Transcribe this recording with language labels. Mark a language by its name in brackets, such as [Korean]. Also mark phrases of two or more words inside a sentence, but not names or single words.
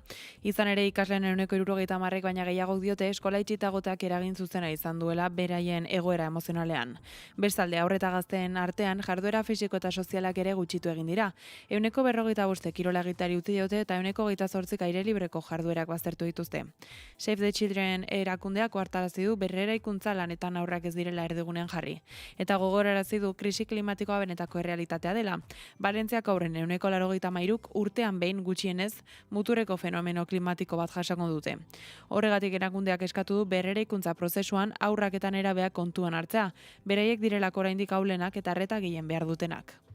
[Basque] Izan ere ikasleen 70% baina gehiagok diote eskola itxitagoteak eragin zuzena izan duela beraien egoera emozionalean. Bestalde, haur eta gazteen artean jarduera fisiko eta sozialak ere gutxitu egin dira. 45% kirola egiteari utzi diote eta 28% aire libreko jarduerak baztertu dituzte. Save the Children erakundeak ohartarazi du berreraikuntza lanetan aurrak ez direla erdigunean jarri. Eta gogorarazi du krisi klimatikoa benetako errealitatea dela. Valentziako haurren 83% urtean behin gutxienez muturreko fenomeno klimatiko bat jasango dute. Horregatik erakundeak eskatu du berreraikuntza prozesuan haurrak eta nerabeak kontuan hartzea, beraiek direlako oraindik ahulenak eta arreta gehien behar dutenak.